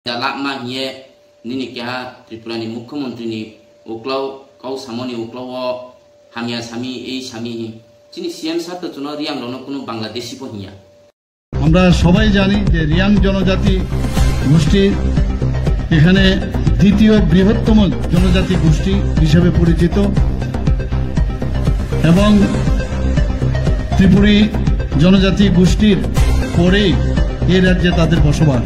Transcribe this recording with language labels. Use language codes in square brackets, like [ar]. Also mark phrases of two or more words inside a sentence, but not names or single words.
[trp] Jalakma hiye nini kya Tripura ni Mukhyamantri ni uklaw kau samoni uklaw hamia sami ei sami chini CM sar to chuno riang rono [bn] কোনো বাংলাদেশি [trp] po hiya [bn] আমরা সবাই জানি যে রিয়াং জনজাতি গোষ্ঠী এখানে দ্বিতীয় বৃহত্তম জনজাতি গোষ্ঠী হিসেবে পরিচিত এবং ত্রিপুরী জনজাতি গোষ্ঠীর পরেই এই রাজ্যে তাদের বসবাস।